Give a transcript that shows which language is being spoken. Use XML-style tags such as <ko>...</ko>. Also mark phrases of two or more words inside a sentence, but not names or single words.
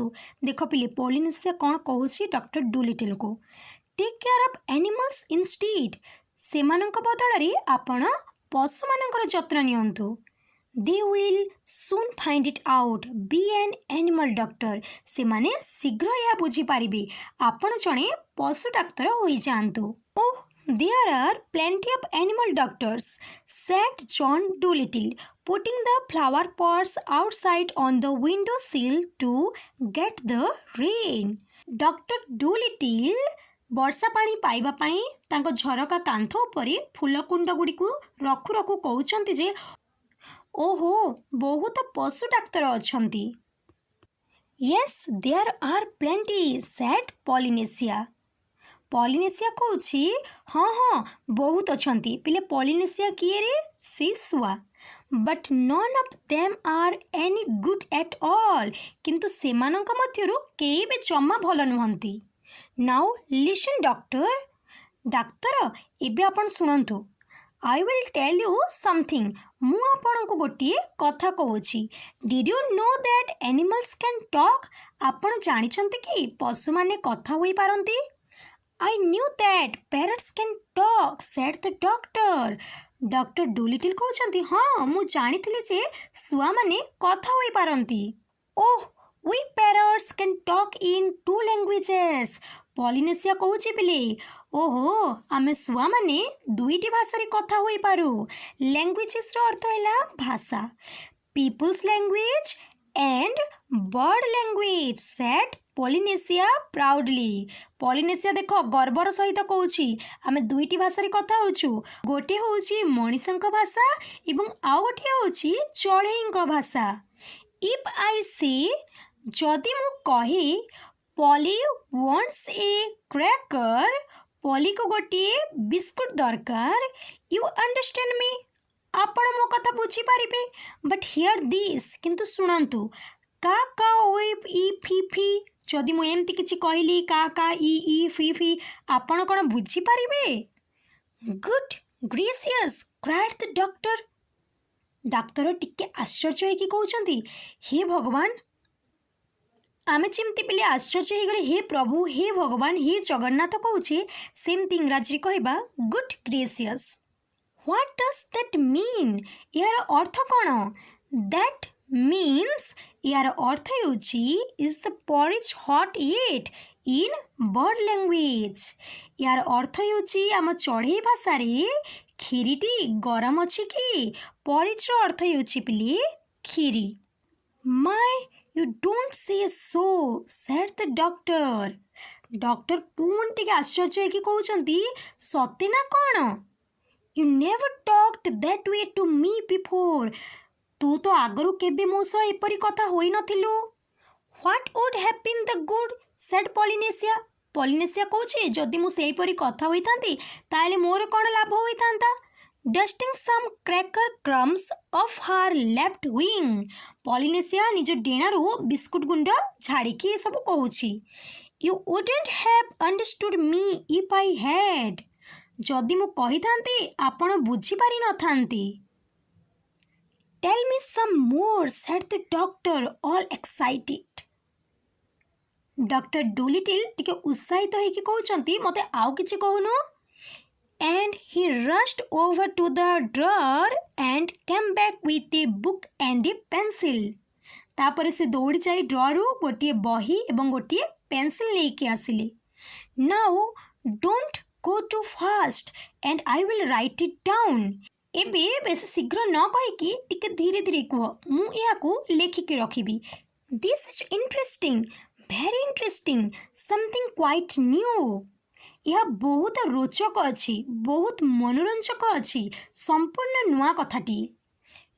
<or>ଦେଖ ପିଲେ, ପଲିନେସିଆ କ'ଣ କହୁଛି ଡକ୍ଟର ଡୁଲିଟଲକୁ?</or> <en>take care of animals instead.</en> <or>ସେମାନଙ୍କ ବଦଳରେ ଆପଣ ପଶୁମାନଙ୍କର ଯତ୍ନ ନିଅନ୍ତୁ।</or> <en>They will soon find it out. Be an animal doctor.</en> <or>ସେମାନେ ଶୀଘ୍ର ଏହା ବୁଝିପାରିବେ। ଆପଣ ଜଣେ ପଶୁ ଡାକ୍ତର ହୋଇଯାଆନ୍ତୁ। ଓଃ,</or> <en>there are plenty of animal doctors, said John Dolittle, putting the flower pots outside on the window sill to get the rain.</en> <or>Dr. Dolittle ବର୍ଷା ପାଣି ପାଇବା ପାଇଁ ତାଙ୍କ ଝରକା କାନ୍ଥ ଉପରେ ଫୁଲ କୁଣ୍ଡଗୁଡ଼ିକୁ ରଖୁ ରଖୁ କହୁଛନ୍ତି ଯେ, ଓହୋ, ବହୁତ ପଶୁ ଡାକ୍ତର ଅଛନ୍ତି।</or> <en>Yes, there are plenty, said Polynesia.</en> <or>ପଲିନେସିଆ କହୁଛି, ହଁ, ବହୁତ ଅଛନ୍ତି। ପିଲେ, ପଲିନେସିଆ କିଏ ରେ? ସେ ଶୁଆ।</or> <en>But none of them are any good at all.</en> <or>କିନ୍ତୁ ସେମାନଙ୍କ ମଧ୍ୟରୁ କେହି ବି ଜମା ଭଲ ନୁହନ୍ତି।</or> <en>Now listen, doctor.</en> <or>ଡାକ୍ତର, ଏବେ ଆପଣ ଶୁଣନ୍ତୁ।</or> <en>I will tell you something.</en> <or>ମୁଁ ଆପଣଙ୍କୁ ଗୋଟିଏ କଥା କହୁଛି।</or> <en>Did you know that animals can talk?</en> <or>ଆପଣ ଜାଣିଛନ୍ତି କି ପଶୁମାନେ କଥା ହୋଇପାରନ୍ତି?</or> <en>I knew that parrots can talk, said the doctor.</en> <or>Dr. Dolittle କହୁଛନ୍ତି, ହଁ, ମୁଁ ଜାଣିଥିଲି ଯେ ଶୁଆମାନେ କଥା ହୋଇପାରନ୍ତି।</or> <en>Oh, we parrots can talk in 2 languages.</en> <or>ପଲିନେସିଆ କହୁଛି ପିଲେ, ଓହୋ, ଆମେ ଶୁଆମାନେ 2ଟି ଭାଷାରେ କଥା ହୋଇପାରୁ। ଲାଙ୍ଗୁଏଜେସର ଅର୍ଥ ହେଲା ଭାଷା।</or> <en>People's language and bird language, said Polynesia proudly.</en> <or>ପଲିନେସିଆ ଦେଖ ଗର୍ବର ସହିତ କହୁଛି, ଆମେ 2ଟି ଭାଷାରେ କଥା ହେଉଛୁ। ଗୋଟିଏ ହେଉଛି ମଣିଷଙ୍କ ଭାଷା ଏବଂ ଆଉ ଗୋଟିଏ ହେଉଛି ଚଢ଼େଇଙ୍କ ଭାଷା।</or> <en>If I say,</en> <or>ଯଦି ମୁଁ କହେ,</or> <en>Polly wants a cracker,</en> <or>ପଲିକୁ ଗୋଟିଏ ବିସ୍କୁଟ ଦରକାର,</or> <en>you understand me?</en> <or>ଆପଣ ମୋ କଥା ବୁଝିପାରିବେ।</or> <en>But hear this,</en> <or>କିନ୍ତୁ ଶୁଣନ୍ତୁ, କା କା ଓଇ ଇ ଫି ଫି, ଯଦି ମୁଁ ଏମିତି କିଛି କହିଲି କା କା ଇ ଫି ଫି, ଆପଣ କ'ଣ ବୁଝିପାରିବେ?</or> <en>Good gracious, cried the doctor.</en> <or>ଡାକ୍ତର ଟିକେ ଆଶ୍ଚର୍ଯ୍ୟ ହେଇକି କହୁଛନ୍ତି, ହେ ଭଗବାନ। ଆମେ ଯେମିତି ପିଲେ ଆଶ୍ଚର୍ଯ୍ୟ ହେଇଗଲେ ହେ ପ୍ରଭୁ, ହେ ଭଗବାନ, ହେ ଜଗନ୍ନାଥ କହୁଛେ, ସେମିତି ଇଂରାଜୀରେ କହିବା</or> <en>good gracious. What does that mean?</en> <or>ଏହାର ଅର୍ଥ କ'ଣ?</or> <en>That means,</en> <or>ଏହାର ଅର୍ଥ ହେଉଛି</or> <en>is the porridge hot yet in bird language.</en> <or>ଏହାର ଅର୍ଥ ହେଉଛି ଆମ ଚଢ଼େଇ ଭାଷାରେ କ୍ଷୀରିଟି ଗରମ ଅଛି କି? ପରିଜ୍ର ଅର୍ଥ ହେଉଛି ପିଲେ କ୍ଷୀରି।</or> <en>My, you don't say so, said the doctor.</en> <or>ଡକ୍ଟର ପୁଣି ଟିକେ ଆଶ୍ଚର୍ଯ୍ୟ ହେଇକି କହୁଛନ୍ତି, ସତେ ନା କ'ଣ?</or> <en>You never talked that way to me before.</en> <or>ତୁ ତ ଆଗରୁ କେବେ ମୋ ସହ ଏପରି କଥା ହୋଇନଥିଲୁ।</or> <en>What would have been the good, said Polynesia.</en> <or>ପଲିନେସିଆ କହୁଛି, ଯଦି ମୁଁ ସେହିପରି କଥା ହୋଇଥାନ୍ତି ତାହେଲେ ମୋର କ'ଣ ଲାଭ ହୋଇଥାନ୍ତା?</or> <en>Dusting some cracker crumbs off her left wing.</en> <or>ପଲିନେସିଆ ନିଜ ଡେଣାରୁ ବିସ୍କୁଟ ଗୁଣ୍ଡ ଝାଡ଼ିକି ଏସବୁ କହୁଛି।</or> <en>You wouldn't have understood me if I had.</en> <or>ଯଦି ମୁଁ କହିଥାନ୍ତି ଆପଣ ବୁଝିପାରିନଥାନ୍ତି।</or> <en>Tell me some more, said the doctor, all excited.</en> <or>Dr. Dolittle ଟିକେ ଉତ୍ସାହିତ ହେଇକି କହୁଛନ୍ତି, ମୋତେ ଆଉ କିଛି କହୁନୁ।</or> <en>And he rushed over to the drawer and came back with a book and a pencil.</en> <or>ତାପରେ ସେ ଦୌଡ଼ି ଯାଇ ଡ୍ରରୁ ଗୋଟିଏ ବହି ଏବଂ ଗୋଟିଏ ପେନ୍ସିଲ୍ ନେଇକି ଆସିଲେ।</or> <en>Now don't go too fast and I will write it down.</en> <or>ଏବେ ବେଶୀ ଶୀଘ୍ର ନ କହିକି ଟିକେ ଧୀରେ ଧୀରେ କୁହ, ମୁଁ ଏହାକୁ ଲେଖିକି ରଖିବି।</or> <en>This is interesting, very interesting, something quite new.</en> <or>ଏହା ବହୁତ ରୋଚକ ଅଛି, ବହୁତ ମନୋରଞ୍ଜକ ଅଛି, ସମ୍ପୂର୍ଣ୍ଣ ନୂଆ କଥାଟିଏ।</or>